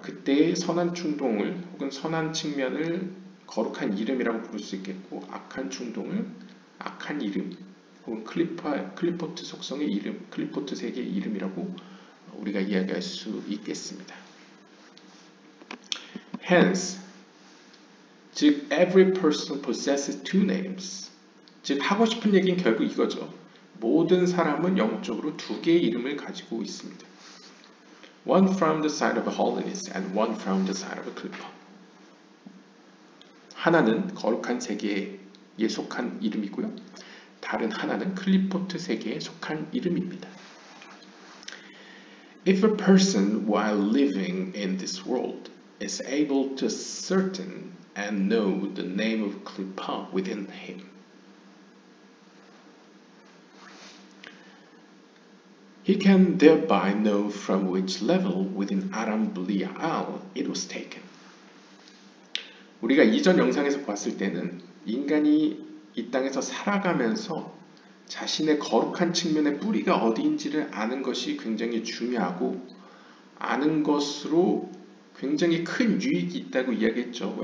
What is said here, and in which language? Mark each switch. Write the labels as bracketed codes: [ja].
[ko] 그때의 선한 충동을, 혹은 선한 측면을 거룩한 이름이라고 부를 수 있겠고, 악한 충동을 악한 이름, 혹은 클리포트 속성의 이름, 클리포트 세계의 이름이라고 우리가 이야기할 수 있겠습니다. [en] Hence, 즉 every person possesses two names. [ko] 즉 하고 싶은 얘기는 결국 이거죠. 모든 사람은 영적으로 두 개의 이름을 가지고 있습니다. [en] One from the side of holiness and one from the side of clippa. [ko] 하나는 거룩한 세계에 속한 이름이고요. 다른 하나는 클리포트 세계에 속한 이름입니다. [en] If a person while living in this world is able to ascertain and know the name of clippa within him, he can thereby know from which level within Aram Blial it was taken. [ko] 우리가 이전 영상에서 봤을 때는 인간이 이 땅에서 살아가면서 자신의 거룩한 측면의 뿌리가 어디인지를 아는 것이 굉장히 중요하고, 아는 것으로 굉장히 큰 유익이 있다고 이야기했죠.